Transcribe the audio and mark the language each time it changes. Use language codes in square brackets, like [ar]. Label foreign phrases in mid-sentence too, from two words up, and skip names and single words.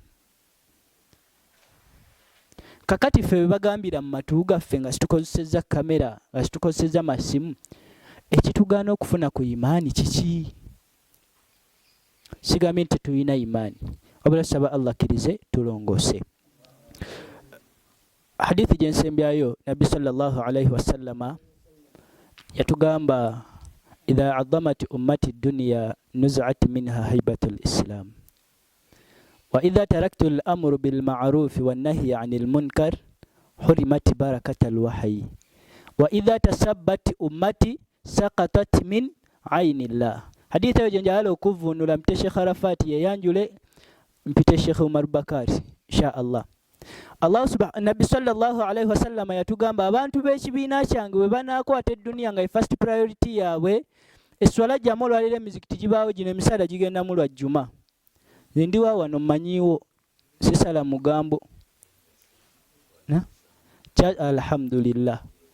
[lg] Kakati ffe bagambira mu matu gaffe nga situkozeseza kamera nga situkozeseza masimu ekitugaana okufuna ku imaani kiki? Sigambye nti tulina imaani wabula saba Allah akkirize tulongoose. Hadithi gye nsembyayo Nabbi [ar] صلى الله عليه وسلم yatugamba إذا عظمت أمتي الدنيا نزعت منها هيبة الإسلام وإذا تركت الأمر بالمعروف والنهي عن المنكر حرمت بركة الوحي وإذا تسابت أمتي سقطت من عين الله. [lg] Hadithi eyo gye njagala okuvvuunula mpite Sheikh Arafat yeyanjule mpite Sheikh Umar Bakari [ar] إن شاء الله. [lg] Nabbi [ar] صلى الله عليه وسلم [lg] yatugamba abantu b'ekibiina kyange bwe banaakwata eddunya nga [en] first priority [lg] yaabwe esswala gyamu olwaleero emizikiti gibaawo gino emisaala gigenda mu lwajjuma. Nze ndiwa wano mmanyiiwo sisala mugambo. Alhamdulillah.